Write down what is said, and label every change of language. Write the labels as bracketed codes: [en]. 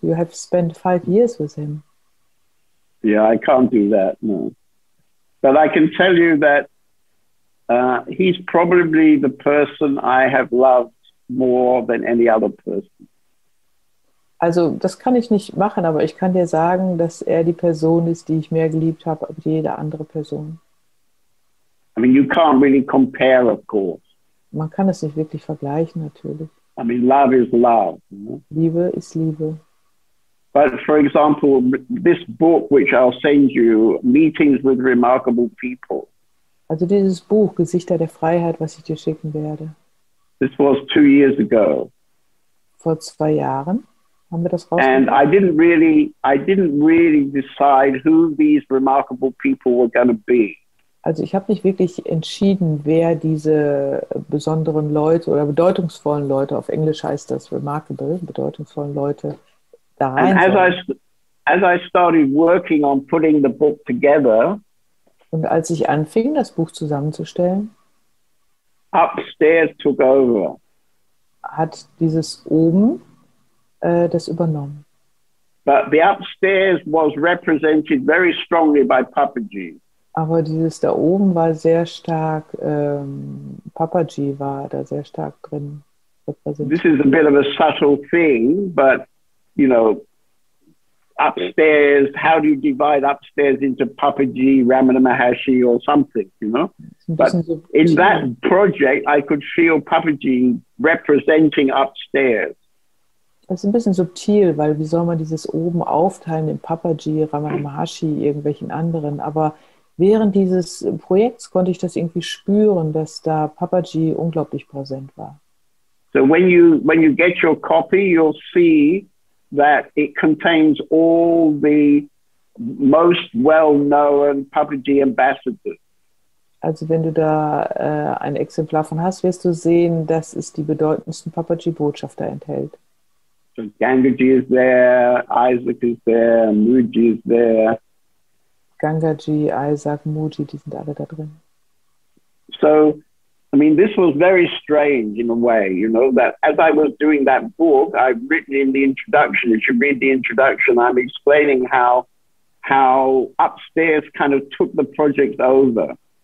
[en] You have spent 5 years with him. Yeah, I can't do that, no. But I can tell you that he's probably the person I have loved more than any other person. [de] Also das kann ich nicht machen, aber ich kann dir sagen, dass er die Person ist, die ich mehr geliebt habe als jede andere Person. [en] I mean, you can't really compare, of course. [de] Man kann es nicht wirklich vergleichen, natürlich. [en] I mean, love is love. You know? [de] Liebe ist Liebe. [en] But for example, this book, which I'll send you, Meetings with Remarkable People. [de] Also dieses Buch, Gesichter der Freiheit, was ich dir schicken werde. [en] This was 2 years ago. [de] Vor 2 Jahren haben wir das [en] And [de] rausgebracht. [en] I didn't really decide who these remarkable people were going to be. [de] Also ich habe nicht wirklich entschieden, wer diese besonderen Leute oder bedeutungsvollen Leute, auf Englisch heißt das remarkable, bedeutungsvollen Leute, da rein sollen. [en] As I started working on putting the book together, [de] Und als ich anfing, das Buch zusammenzustellen, [en] upstairs took over. [de] hat dieses oben das übernommen. [en] But the upstairs was represented very strongly by Papaji. [de] Aber dieses da oben war sehr stark, Papaji war da sehr stark drin repräsentiert. [en] This is a bit of a subtle thing, but, you know, upstairs, how do you divide upstairs into Papaji, Ramana Maharshi or something, you know? But in that project, I could feel Papaji representing upstairs. [de] Das ist ein bisschen subtil, weil wie soll man dieses oben aufteilen in Papaji, Ramana Maharshi, irgendwelchen anderen, aber während dieses Projekts konnte ich das irgendwie spüren, dass da Papaji unglaublich präsent war. [en] So when you get your copy, you'll see that it contains all the most well-known Papaji ambassadors. [de] Also wenn du da ein Exemplar von hast, wirst du sehen, dass es die bedeutendsten Papaji-Botschafter enthält. [en] So Gangaji is there, Isaac is there, Muji is there. [de] Gangaji, Isaac, Muji, die sind alle da drin. [en] So, I mean, this was very strange in a way, you know, that as I was doing that book, I've written in the introduction, you should read the introduction, I'm explaining how upstairs kind of took the project over.